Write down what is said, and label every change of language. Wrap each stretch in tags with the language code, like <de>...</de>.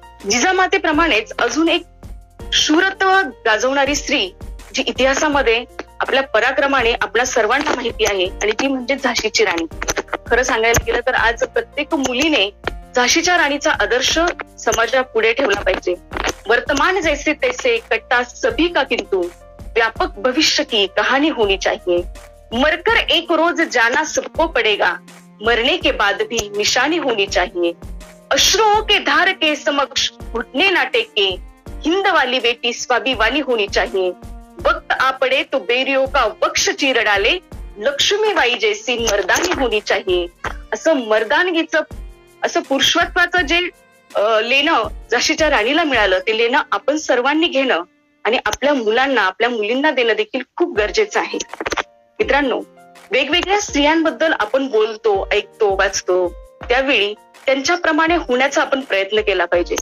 <mr>जिजामातेप्रमाणेच अजून एक शूरत्व गाजवणारी स्त्री जी इतिहासामध्ये आपल्या पराक्रमाने आपल्या सर्वांना माहिती आहे आणि ती म्हणजे झाशीची राणी. खरं सांगायला गेलं तर आज प्रत्येक मुलीने झाशीच्या राणीचा आदर्श समाजा पुढे ठेवला पाहिजे.</mr> <hi>वर्तमान जैसे तैसे कट्टा सभी का किंतु व्यापक भविष्य की कहानी होनी चाहिए. मरकर एक रोज जाना सबको पड़ेगा, मरने के बाद भी निशानी होनी चाहिए. अश्रुओं के धार के समक्ष घुटने ना टेके, हिंद वाली बेटी स्वाभिमानी होनी चाहिए. वक्त आ पड़े तो बेरियों का वक्ष चीर डाले, लक्ष्मीबाई जैसी मर्दानी होनी चाहिए.</hi> <mr>असं मर्दानगीचं, असं पुरुषत्वाचं जे लेणं झाशीच्या राणीला मिळालं, ते लेणं आपण सर्वांनी घेणं आणि आपल्या मुलांना, आपल्या मुलींना देणं देखील खूप गरजेचं आहे. मित्रांनो, वेगवेगळ्या स्त्रियांबद्दल आपण बोलतो, ऐकतो, वाचतो, त्यावेळी त्यांच्याप्रमाणे होण्याचा आपण प्रयत्न केला पाहिजे.</mr>